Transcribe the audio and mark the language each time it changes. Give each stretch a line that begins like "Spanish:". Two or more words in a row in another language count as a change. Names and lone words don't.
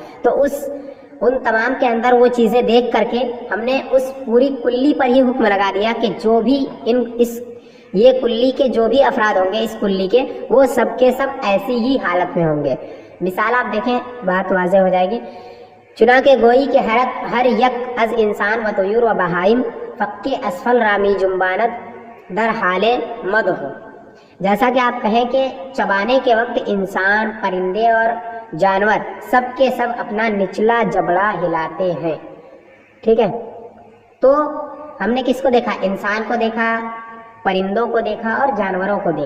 Urdu: تو ان تمام کے اندر وہ چیزیں دیکھ کر کے ہم نے اس پوری کلی پر ہی حکم لگا دیا کہ جو بھی یہ کلی کے جو بھی افراد ہوں گے اس کلی کے، وہ سب کے سب ایسی ہی حالت میں ہوں گے. مثال آپ دیکھیں، بات واضح ہو جائے گی.
Persian: چنانکہ گوئی کے ہر یک از انسان و طیور و بہائم فق اسفل رامی جنبانت در حال مد ہو.
Urdu: جیسا کہ آپ کہیں کہ چبانے کے وقت انسان، پرندے اور جانور سب کے سب اپنا نچلا جبڑا ہلاتے ہیں. ٹھیک ہے، تو ہم نے کس کو دیکھا؟ انسان کو دیکھا، پرندوں کو دیکھا اور جانوروں کو دیکھا.